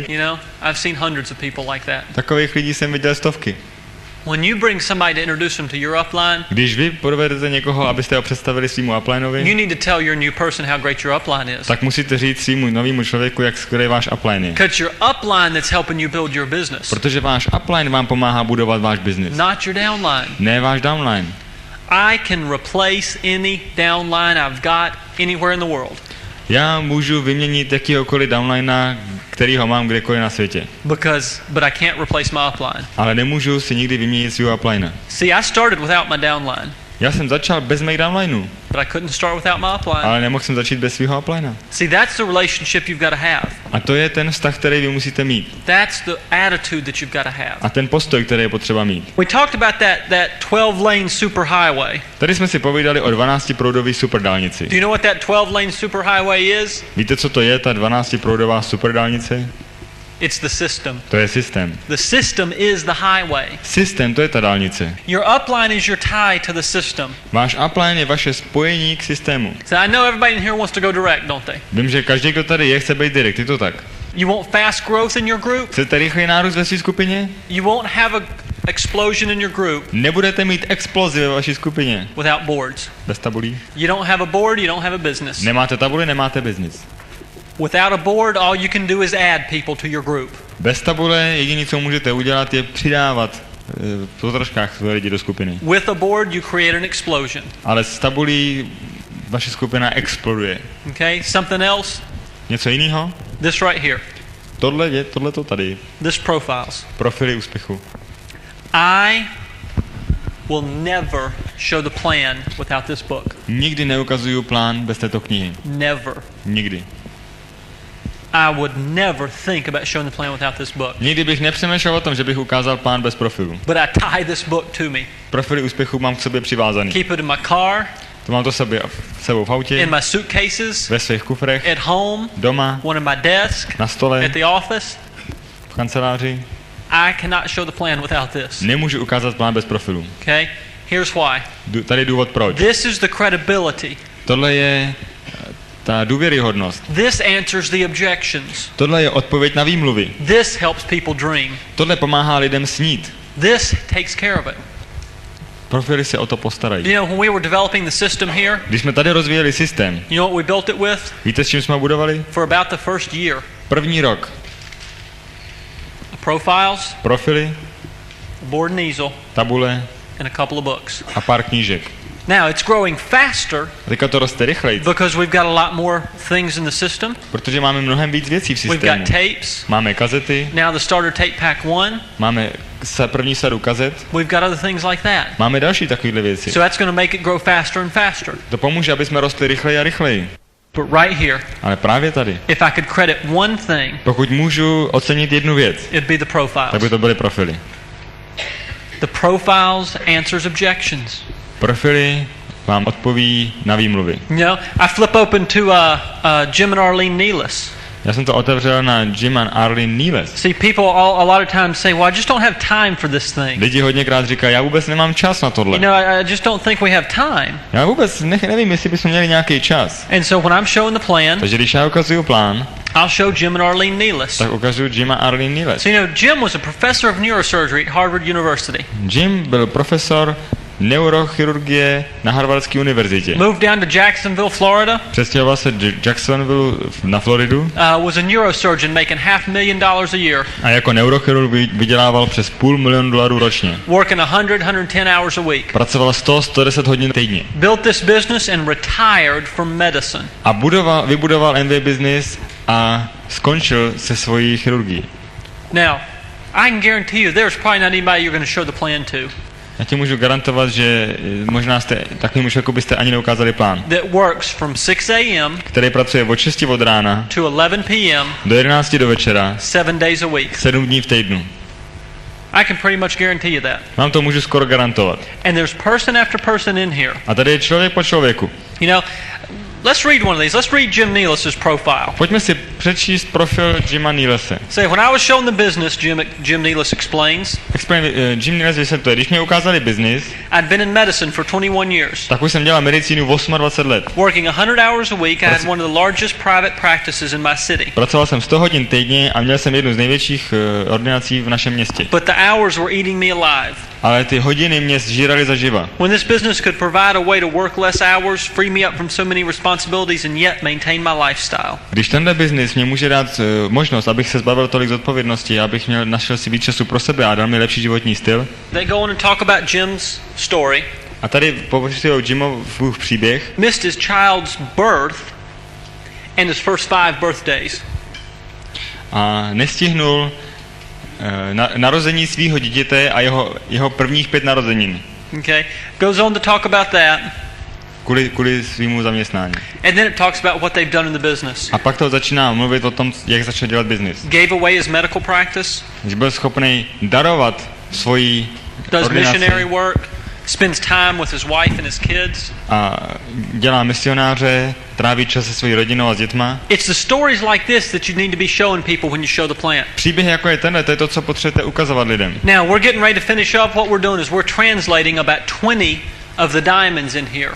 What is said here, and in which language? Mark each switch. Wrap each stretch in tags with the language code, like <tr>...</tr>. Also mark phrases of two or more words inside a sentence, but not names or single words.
<en>You know, I've seen hundreds of people like that.</en> <cs>Takových lidí jsem viděl stovky.</cs> <en>When you bring somebody to introduce them to your upline,</en> <cs>Když vy provedete někoho, abyste ho představili svýmu uplinovi,</cs> <en>you need to tell your new person how great your upline is.</en> <cs>tak musíte říct svýmu novému člověku, jak skvělý váš upline je.</cs> <en>Because your upline that's helping you build your business,</en> <cs>Protože váš upline vám pomáhá budovat váš biznis.</cs> <en>not your downline.</en> <cs>Ne váš downline.</cs> <en>I can replace any downline I've got anywhere in the world.</en> <cs>Já můžu vyměnit jakýhokoliv downlinea, kterýho mám kdekoliv na světě.</cs> <en>But I can't replace my upline.</en> <cs>Ale nemůžu si nikdy vyměnit svého uplinea.</cs> <en>See, I started without my downline,</en> <cs>Já jsem začal bez mých downlineů,</cs> <en>but I couldn't start without my upline.</en> <cs>ale nemohl jsem začít bez svého uplinea.</cs> <en>See, that's the relationship you've got to have.</en> <cs>A to je ten vztah, který vy musíte mít.</cs> <en>That's the attitude that you've got to have.</en> <cs>A ten postoj, který je potřeba mít.</cs> <en>We talked about that 12-lane superhighway.</en> <cs>Tady jsme si povídali o 12proudové superdálnici.</cs> <en>Do you know what that 12-lane superhighway is?</en> <cs>Víte, co to je, ta 12proudová superdálnice?</cs> <en>It's the system.</en> <cs>To je systém.</cs> <en>The system is the highway.</en> <cs>Systém, to je ta dálnice.</cs> <en>Your upline is your tie to the system.</en> <cs>Váš upline je vaše spojení k systému.</cs> <en>So I know everybody in here wants to go direct, don't they?</en> <cs>Vím, že každý, kdo tady je, chce být direkt, je to tak.</cs> <en>You want fast growth in your group?</en> <cs>Chcete rychlý nárůst ve své skupině?</cs> <en>You won't have a explosion in your group</en> <cs>Nebudete mít explozi ve vaší skupině.</cs> <en>without boards.</en> <cs>Bez tabulí?</cs> <en>You don't have a board, you don't have a business.</en> <cs>Nemáte tabuli, nemáte biznis.</cs> <en>Without a board, all you can do is add people to your group.</en> <cs>Bez tabule jediné, co můžete udělat, je přidávat po troškách své lidi do skupiny.</cs> <en>With a board, you create an explosion.</en> <cs>Ale s tabulí vaše skupina exploduje.</cs> <en>Okay? Something else?</en> <cs>Něco jiného?</cs> <en>This right here.</en> <cs>Tohle to tady.</cs> <en>This profiles.</en> <cs>Profily úspěchu.</cs> <en>I will never show the plan without this book.</en> <cs>Nikdy neukazuju plán bez této knihy.</cs> <en>Never.</en> <cs>Nikdy.</cs> <en>I would never think about showing the plan without this book.</en> <cs>Nikdy bych nepřemýšlel o tom, že bych ukázal plán bez profilu.</cs> <en>But I tie this book to me.</en> <cs>Profily úspěchu mám k sobě přivázaný.</cs> <en>Keep it in my car.</en> <cs>To mám to sebou v autě,</cs> <en>In my suitcases.</en> <cs>ve svých kufrech,</cs> <en>At home.</en> <cs>doma,</cs> <en>One in my desk.</en> <cs>na stole,</cs> <en>At the office.</en> <cs>v kanceláři.</cs> <en>I cannot show the plan without this.</en> <cs>Nemůžu ukázat plán bez profilu.</cs> <en>Okay? Here's why.</en> <cs>Tady je důvod proč.</cs> <en>This is the credibility.</en> <cs>Tohle je ta důvěryhodnost.</cs> <en>This answers the objections.</en> <cs>Tohle je odpověď na výmluvy.</cs> <en>This helps people dream.</en> <cs>Tohle pomáhá lidem snít.</cs> <en>This takes care of it.</en> <cs>Profily se o to postarají.</cs> <en>You know, when we were developing the system here,</en> <cs>Když jsme tady rozvíjeli systém,</cs> <en>you know what we built it with?</en> <cs>víte, s čím jsme ho budovali?</cs> <en>For about the first year.</en> <cs>První rok.</cs> <en>Profiles,</en> <cs>Profily,</cs> <en>a board and easel,</en> <cs>tabule</cs> <en>and a couple of books.</en> <cs>a pár knížek.</cs> <en>Now, it's growing faster</en> <cs>A teďka to roste rychleji,</cs> <en>because we've got a lot more things in the system.</en> <cs>protože máme mnohem víc věcí v</cs> <en>We've</en> <cs>systému.</cs> <en>got tapes.</en> <cs>Máme kazety,</cs> <en>Now the starter tape pack 1.</en> <cs>máme první sadu kazet,</cs> <en>We've got other things like that.</en> <cs>máme další takovéhle věci.</cs> <en>So that's going to make it grow faster and faster.</en> <cs>To pomůže, aby jsme rostli rychleji a rychleji.</cs> <en>But right here,</en> <cs>Ale právě tady,</cs> <en>if I could credit one thing,</en> <cs>pokud můžu ocenit jednu věc,</cs> <en>it'd be the</en> <cs>tak</cs> <en>profiles.</en> <cs>by to byly profily.</cs> <en>The profiles answers objections.</en> <cs>Profily vám odpoví na výmluvy.</cs> <en>You know, I flip open to Jim and Arlene Nealis.</en> <cs>Já jsem to otevřel na Jim and Arlene Nealis.</cs> <en>See, people a lot of times say, well, I just don't have time for this thing.</en> <cs>Lidi hodněkrát říkají, já vůbec nemám čas na tohle.</cs> <en>You know, I just don't think we have time.</en> <cs>Já vůbec nevím, jestli bychom měli nějaký čas.</cs> <en>And so when I'm showing the plan,</en> <cs>Takže když já ukazuju plán,</cs> <en>I'll show Jim and Arlene Nealis.</en> <cs>tak ukazuju Jima a Arlene Nealis.</cs> <en>So, you know, Jim was a professor of neurosurgery at Harvard University.</en> <cs>Jim byl profesor neurochirurgie na Harvardské univerzitě.</cs> <en>Moved down to Jacksonville, Florida.</en> <cs>Přestěhoval se do Jacksonville na Floridu</cs> <en>Was a neurosurgeon making $500,000 a year.</en> <cs>a jako neurochirurg vydělával přes $500,000 ročně.</cs> <en>Working 110 hours a week.</en> <cs>Pracoval 110 hodin týdně.</cs> <en>Built this business and retired from medicine.</en> <cs>A vybudoval MV business a skončil se svojí chirurgií.</cs> <en>Now, I can guarantee you there's probably not anybody you're going to show the plan to</en> <cs>Já ti můžu garantovat, že možná jste takovým člověku byste ani neukázali plán,</cs> <en>that works from 6 a.m.</en> <cs>který pracuje od 6 od rána</cs> <en>to 11 p.m.</en> <cs>do 11 do večera,</cs> <en>7 days a week.</en> <cs>7 dní v týdnu.</cs> <en>I can pretty much guarantee you that.</en> <cs>Vám to můžu skoro garantovat.</cs> <en>And there's person after person in here.</en> <cs>A tady je člověk po člověku.</cs> <en>You know, let's read one of these. Let's read Jim Nealis' profile.</en> <cs>Pojďme si přečíst profil Jima Nealise.</cs> <en>Say, when I was shown the business, Jim Nealis explains,</en> <cs>Jim Nealis vysvětluje, když mě ukázali biznis,</cs> <en>I'd been in medicine for 21 years.</en> <cs>tak už jsem dělal medicínu 28 let.</cs> <en>Working 100 hours a week, I had one of the largest private practices in my city.</en> <cs>Pracoval jsem 100 hodin týdně a měl jsem jednu z největších ordinací v našem městě.</cs> <en>But the hours were eating me alive.</en> <cs>Ale ty hodiny mě zžíraly zaživa.</cs> <en>When this business could provide a way to work less hours, free me up from so many responsibilities and yet maintain my lifestyle.</en> <cs>Když tenhle biznis mě může dát možnost, abych se zbavil tolik zodpovědnosti, abych našel si víc času pro sebe a dal mi lepší životní styl.</cs> <en>They go on and talk about Jim's story.</en> <cs>A tady popisují Jimův příběh.</cs> <en>Missed his child's birth and his first 5 birthdays.</en> <cs>A nestihnul narození svého dítěte a jeho prvních 5 narozenin.</cs> <en>Okay, goes on to talk about that.</en> <cs>Kvůli svýmu zaměstnání.</cs> <en>And then it talks about what they've done in the business.</en> <cs>A pak to začíná mluvit o tom, jak začal dělat biznis.</cs> <en>Gave away his medical practice.</en> <cs>Že byl schopný darovat svoji</cs> <en>Does</en> <cs>ordinaci.</cs> <en>missionary work. spends time with his wife and his kids.</en> <cs>A dělá misionáře, tráví čas se svojí rodinou a s dětma.</cs> <en>It's the stories like this that you need to be showing people when you show the plant.</en> <cs>Příběhy jako je tenhle, to je to, co potřebujete ukazovat lidem.</cs> <en>Now we're getting ready to finish up. What we're doing is we're translating about 20 of the diamonds in here.</en>